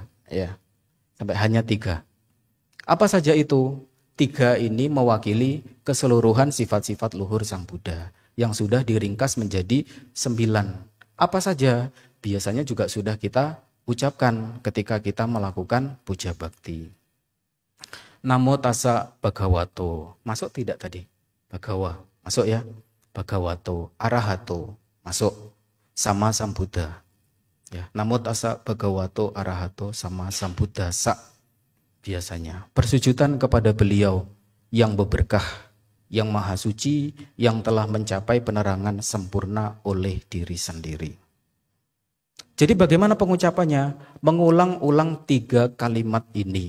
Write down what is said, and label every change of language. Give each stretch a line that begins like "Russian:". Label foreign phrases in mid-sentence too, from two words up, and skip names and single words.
Indonesian: Ya, sampai hanya 3. Apa saja itu? 3 ini mewakili keseluruhan sifat-sifat luhur Sang Buddha yang sudah diringkas menjadi 9. Apa saja? Biasanya juga sudah kita ucapkan ketika kita melakukan puja bakti.
Pali: Namo tassa bhagavato.
Indonesian: Masuk tidak tadi? Bhagawa. Masuk ya?
Pali: Bhagavato, arahato. Masuk. Sama Sambuddha. Ya, namo tassa bhagavato arahato sama sambuddhasa.
Indonesian: Biasanya persujudan kepada beliau yang berberkah, yang maha suci, yang telah mencapai penerangan sempurna oleh diri sendiri. Jadi bagaimana pengucapannya? Mengulang-ulang 3 kalimat ini.